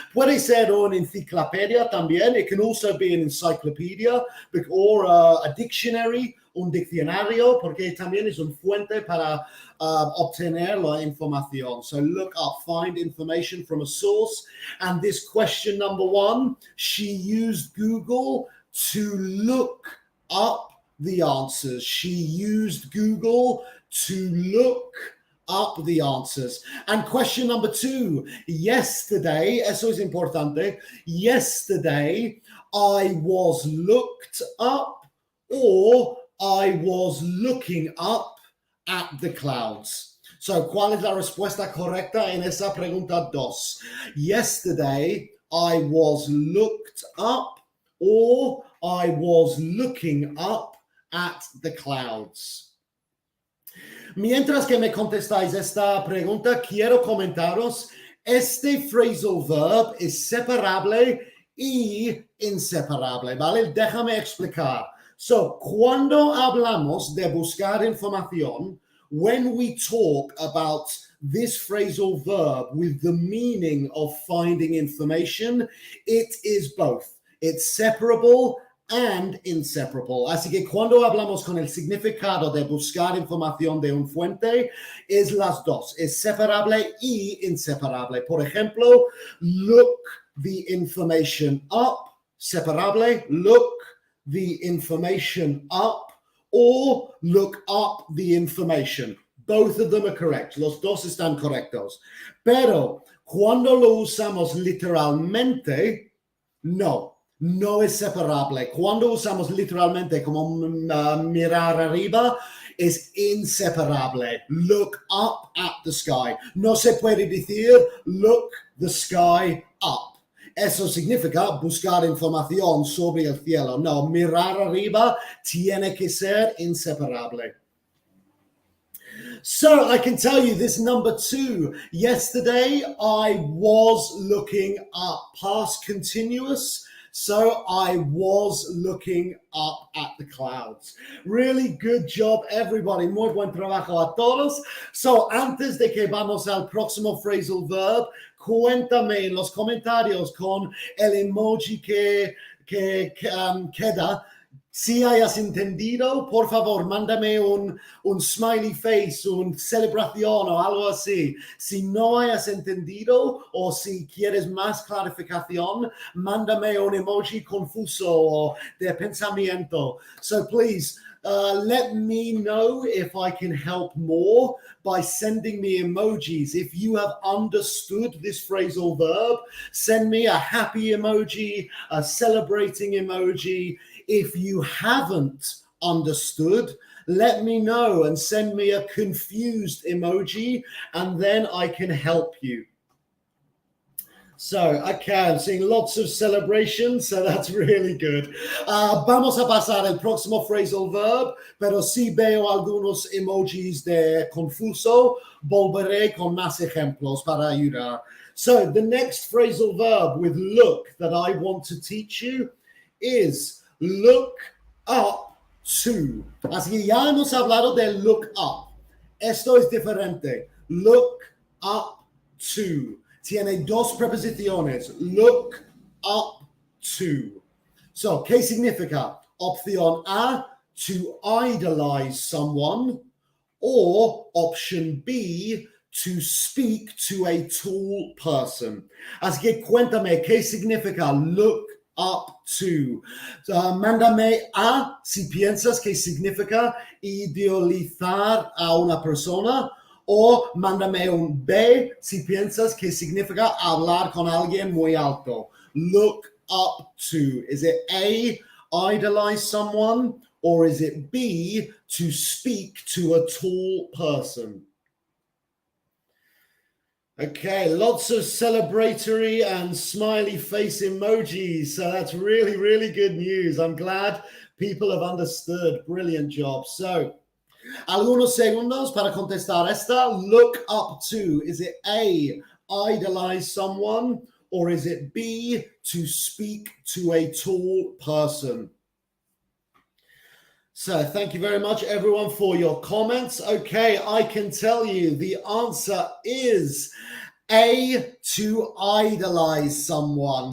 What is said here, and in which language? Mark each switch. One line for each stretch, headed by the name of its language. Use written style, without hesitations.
Spanish: Puede ser una enciclopedia también.
English: It can also be an encyclopedia or a dictionary,
Spanish: un diccionario, porque también es un fuente para obtener la información.
English: So look up, find information from a source. And this question number one, she used Google to look up the answers. She used Google to look up the answers. And question number two, yesterday,
Spanish: eso es importante,
English: yesterday I was looked up or I was looking up at the clouds.
Spanish: So, ¿cuál es la respuesta correcta en esa pregunta dos?
English: Yesterday I was looked up or I was looking up at the clouds.
Spanish: Mientras que me contestáis esta pregunta, quiero comentaros, este phrasal verb es separable y inseparable, ¿vale? Déjame explicar.
English: So,
Spanish: cuando hablamos de buscar información,
English: when we talk about this phrasal verb with the meaning of finding information, it is both. It's separable and inseparable.
Spanish: Así que cuando hablamos con el significado de buscar información de un fuente, es las dos, es separable y inseparable. Por ejemplo,
English: look the information up, separable, look the information up, or look up the information. Both of them are correct.
Spanish: Los dos están correctos. Pero Cuando lo usamos literalmente, no es separable. Cuando usamos literalmente como mirar arriba, es inseparable.
English: Look up at the sky.
Spanish: No se puede decir
English: look the sky up.
Spanish: Eso significa buscar información sobre el cielo. No, mirar arriba tiene que ser inseparable.
English: So I can tell you this number 2. Yesterday I was looking up, past continuous. So I was looking up at the clouds. Really good job, everybody.
Spanish: Muy buen trabajo a todos. So antes de que vamos al próximo phrasal verb, cuéntame en los comentarios con el emoji que queda. Si hayas entendido, por favor, mándame un smiley face, una celebración o algo así. Si no hayas entendido o si quieres más clarificación, mándame un emoji confuso o de pensamiento.
English: So please, let me know if I can help more by sending me emojis. If you have understood this phrasal verb, send me a happy emoji, a celebrating emoji. If you haven't understood, let me know and send me a confused emoji, and then I can help you. So, okay, I'm seeing lots of celebrations, so that's really good.
Spanish: Vamos a pasar al próximo phrasal verb, pero si veo algunos emojis de confuso, volveré con más ejemplos para ayudar.
English: So, the next phrasal verb with look that I want to teach you is look up to.
Spanish: Así que ya hemos hablado de look up. Esto es diferente.
English: Look up to.
Spanish: Tiene dos preposiciones.
English: Look up to. So,
Spanish: ¿qué significa? Opción
English: A, to idolize someone. Or option B, to speak to a tall person.
Spanish: Así que cuéntame, ¿qué significa look up to? Mándame A si piensas que significa idealizar a una persona, o mándame un B si piensas que significa hablar con alguien muy alto.
English: Look up to. Is it A, idolize someone, or is it B, to speak to a tall person? Okay, lots of celebratory and smiley face emojis. So that's really, really good news. I'm glad people have understood. Brilliant job.
Spanish: So, algunos segundos para contestar esta.
English: Look up to. Is it A, idolize someone, or is it B, to speak to a tall person? So thank you very much, everyone, for your comments. Okay, I can tell you the answer is A, to idolize someone.